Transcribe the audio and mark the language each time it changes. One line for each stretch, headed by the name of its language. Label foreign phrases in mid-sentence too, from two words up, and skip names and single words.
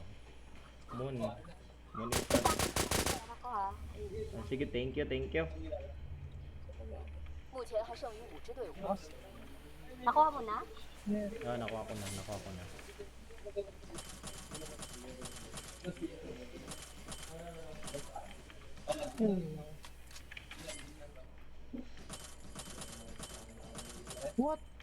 Filipino: Mon. Mon ito. Ako ha. Ah, sige,
English: thank you, thank you.
Chinese: 目前还剩余5支队伍。
Filipino: Lost. Nakuha mo na? Yeah. Ah, nakuha ko na, nakuha ko na. What?